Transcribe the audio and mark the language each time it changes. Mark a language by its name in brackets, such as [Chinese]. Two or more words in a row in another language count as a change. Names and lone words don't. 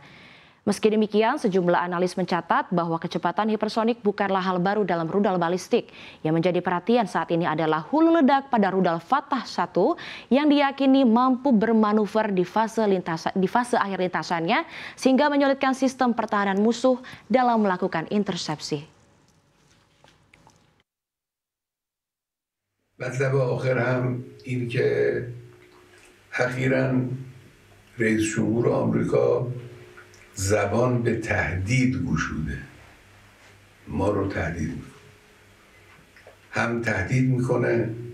[Indonesian] Meski demikian, sejumlah analis mencatat bahwa kecepatan hipersonik bukanlah hal baru dalam rudal balistik. Yang menjadi perhatian saat ini adalah hulu ledak pada rudal Fatah 1 yang diyakini mampu bermanuver di fase akhir lintasannya sehingga menyulitkan sistem pertahanan musuh dalam melakukan intersepsi. [Persian] مطلب آخر هم این که اخیراً رئیس جمهور آمریکا زبان به تهدید گشوده، ما رو تهدید میکنه، هم تهدید میکنه